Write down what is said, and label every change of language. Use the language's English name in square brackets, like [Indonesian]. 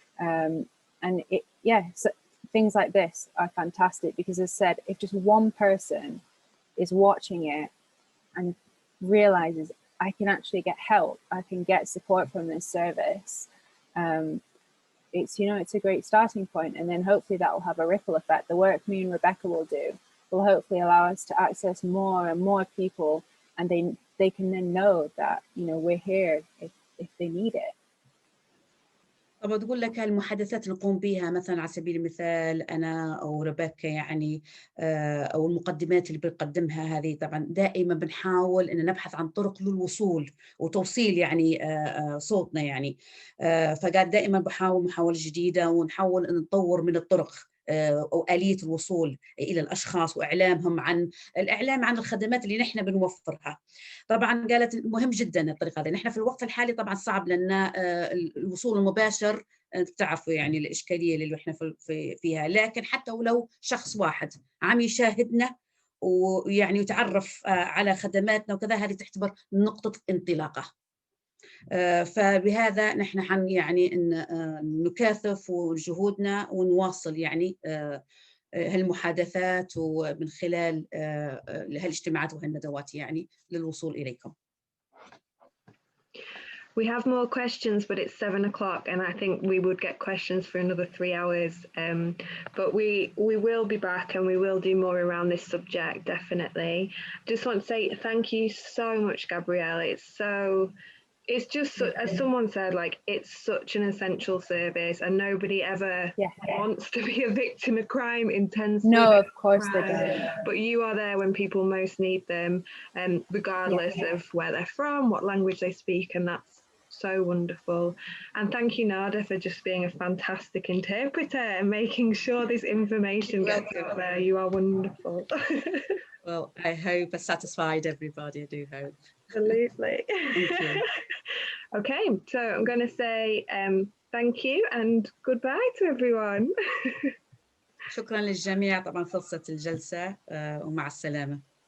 [English] And so things like this are fantastic because, as I said, if just one person is watching it and realizes I can actually get help, I can get support from this service, it's, you know, it's a great starting point. And then hopefully that will have a ripple effect. The work me and Rebecca will do will hopefully allow us to access more and more people, and they can then know that, you know, we're here if they need it. [Arabic] طبعا تقول لك المحادثات اللي نقوم بها مثلا على سبيل المثال أنا أو ربكة يعني أو المقدمات اللي بنقدمها هذه، طبعا دائما بنحاول أن نبحث عن طرق للوصول وتوصيل يعني صوتنا يعني. فقاعد دائما بحاول محاولة جديدة ونحاول أن نطور من الطرق أو آلية الوصول إلى الأشخاص وإعلامهم عن الإعلام عن الخدمات اللي نحن بنوفرها. طبعا قالت مهم جدا الطريقة هذه. نحن في الوقت الحالي طبعا صعب لنا الوصول المباشر، تعرفوا يعني الإشكالية اللي احنا فيها، لكن حتى ولو شخص واحد عم يشاهدنا ويعني يتعرف على خدماتنا وكذا، هذه تعتبر نقطة انطلاقة. فبهذا نحن يعني نكاثف جهودنا ونواصل يعني هالمحادثات ومن خلال هالاجتماعات وهالندوات يعني للوصول إليكم. [English] We have more questions, but it's 7 o'clock, and I think we would get questions for another 3 hours. But we will be back, and we will do more around this subject, definitely. Just want to say thank you so much, Gabrielle. It's just, as someone said, like, it's such an essential service, and nobody ever wants to be a victim of crime, intends to. No, of course they don't. But you are there when people most need them, regardless of where they're from, what language they speak, and that's so wonderful. And thank you, Nada, for just being a fantastic interpreter and making sure this information gets out there. You are wonderful. Well, I hope I satisfied everybody. I do hope. Absolutely. Thank you. Okay, so I'm going to say thank you and goodbye to everyone. [Arabic] شكرا للجميع. طبعا خلصت الجلسة ومع السلامة.